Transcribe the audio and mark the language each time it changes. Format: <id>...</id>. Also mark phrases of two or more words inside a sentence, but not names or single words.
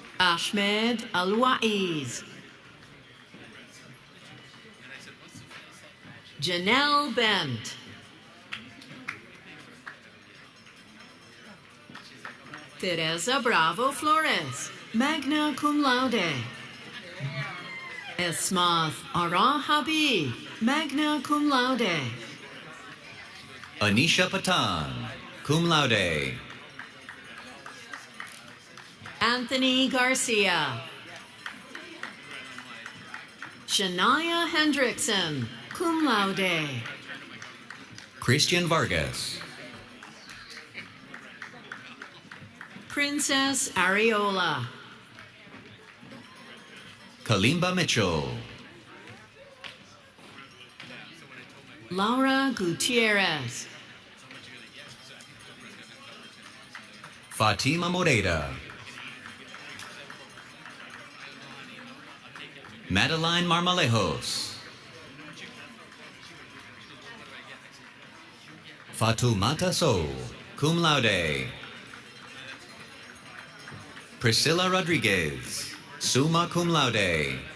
<en>Ahmed Al-Waiz. Janelle Bent. Teresa Bravo Flores,</en> <la>magna cum laude.</la> <en>Esmath Ara Habib,</en> <la>magna cum laude.</la> <en>Anisha Patan,</en> <la>cum laude.</la> <en>Anthony Garcia. Shania Hendrickson,</en> <la>cum laude.</la> <en>Christian Vargas. Princess Ariola. Kalimba Mitchell. Laura Gutierrez. Fatima Moreira. Madeline Marmalejos. Fatumata Sow,</en> <la>cum laude.</la> <en>Priscilla Rodriguez,</en> <la>summa cum laude.</la>